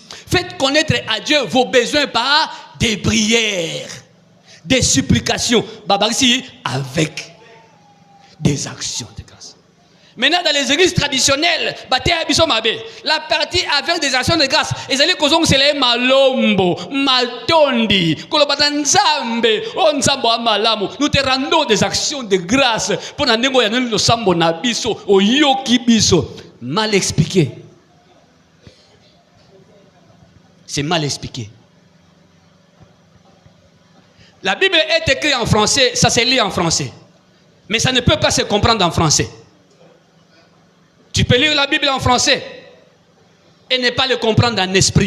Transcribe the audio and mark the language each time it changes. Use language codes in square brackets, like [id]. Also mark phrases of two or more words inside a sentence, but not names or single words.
[fr] Faites connaître à Dieu vos besoins par des prières, des supplications, avec des actions de grâce. Maintenant, dans les églises traditionnelles, la partie avec des actions de grâce, ils allaient causer c'est les [ln] malombo, matondi, [fr] nous te rendons des actions de grâce pour nous [ln] sambo na biso, oyoki biso. [fr] Mal expliqué. C'est mal expliqué. La Bible est écrite en français, ça se lit en français. Mais ça ne peut pas se comprendre en français. Tu peux lire la Bible en français et ne pas le comprendre en esprit.